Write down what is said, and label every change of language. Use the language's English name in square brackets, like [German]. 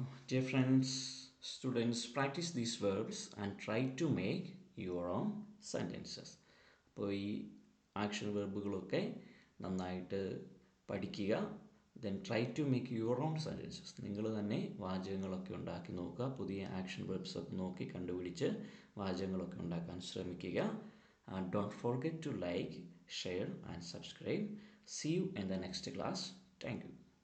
[English] Dear friends, students, practice these verbs and try to make your own sentences. [Malayalam] അപ്പോൾ ഈ action വെർബുകളൊക്കെ നന്നായിട്ട് പഠിക്കുക. [English] Then try to make your own sentences. [Malayalam] നിങ്ങൾ തന്നെ വാചകങ്ങളൊക്കെ ഉണ്ടാക്കി നോക്കുക. പുതിയ ആക്ഷൻ വെർബ്സ് ഒക്കെ നോക്കി കണ്ടുപിടിച്ച് വാചകങ്ങളൊക്കെ ഉണ്ടാക്കാൻ ശ്രമിക്കുക. [English] Don't forget to like, share and subscribe. See you in the next class. Thank you.